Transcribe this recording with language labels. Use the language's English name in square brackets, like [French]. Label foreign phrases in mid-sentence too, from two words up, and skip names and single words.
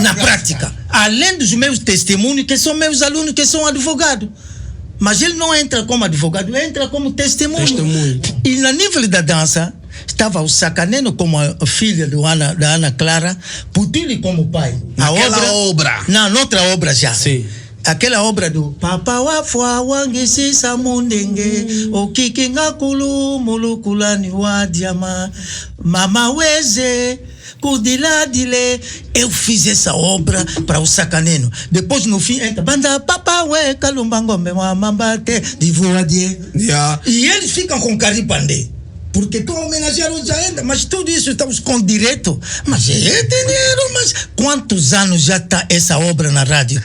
[Portuguese] Além dos meus testemunhos, que são meus alunos, que são advogados. Mas ele não entra como advogado, ele entra como testemunho. E no nível da dança, estava o Sacaneno como a filha da Ana Clara, Putili como pai. Aquela obra. Não, noutra obra já. Sim. Aquela obra do Papa Wafua Wangisi Samundenge O Kikingakulu Mulukulani Wadiama Mama Weze Kudiladile. Eu fiz essa obra para o Sacaneno. Depois no fim entra Banda Papa We Kalumbangombe Mamambate Divuadie. E eles ficam com Caripandê. Porque tu homenagearam já ainda, mas tudo isso estamos com direito. Mas é dinheiro, mas quantos anos já está essa obra na rádio?